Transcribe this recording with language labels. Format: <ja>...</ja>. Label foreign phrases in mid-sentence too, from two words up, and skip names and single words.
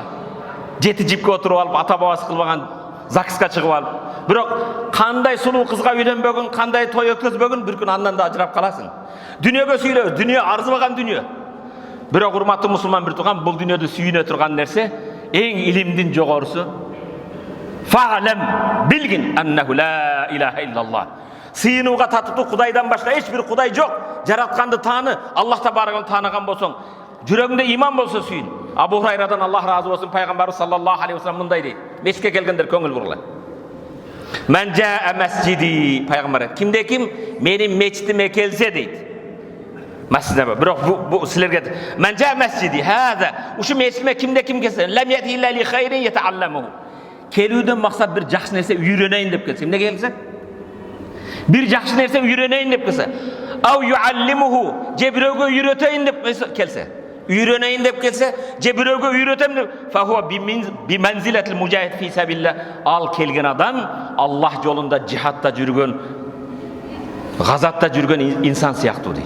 <ky>Жети жипке отуруп алып, ата бабасы кылбаган ЗАГСка чыгып алып. Бирок кандай сулуу кызга үйлөнбөгүн, кандай той өткөзбөгүн, бир күн андан да ажырап каласың. Дүнүйөгө сүйүнөбүз, дүнүйө арзыбаган дүнүйө. Бирок урматтуу мусулман бир тууган, бул дүнүйөдө сүйүнө турган нерсе эң илимдин жогорусу.</ky> <ar>Фa'лам, билгин أنه لا إله إلا الله.</ar> <ky>Сыйынууга татыктуу Кудайдан башка эч бир Кудай жок. Жаратканды тааны, Аллах Табаракын тааныган болсоң, жүрөгүңдө иман болсо сүйүн. Абу Хурайрадан Аллах разы болсун, пайгамбарыбыз</ky> <ar>صلى الله عليه وسلم</ar> <ky>мындай дейт. Мешитке келгендер көңүл бургула.</ky> <ar>من جاء مسجدي,</ar> <ky>пайгамбар, кимде ким менин мечитиме келсе дейт. Масжидиме, бирок бу силерге</ky> <ar>من جاء مسجدي,</ar> <ky>хаза, ушу мечитиме кимде ким келсе,</ky> <ar>لم يأت إلا لخير يتعلمه.</ar> <ky>Келүүдөн максат бир жакшы нерсе үйрөнөйүн деп келсе, эмне келсе? Бир жакшы нерсе үйрөнөйүн деп келсе,</ky> <ar>أو يعلمه,</ar> <ky>же бирөөгө үйрөтөйүн деп келсе, үйрөнөйүн деп келсе, же бирөөгө үйрөтөм деп,</ky> <ar>فهو بمنزلة المجاهد في سبيل الله,</ar> <ky>ал келген адам Аллах жолунда жихадта жүргөн, газатта жүргөн инсан сыяктуу дейт.</ky>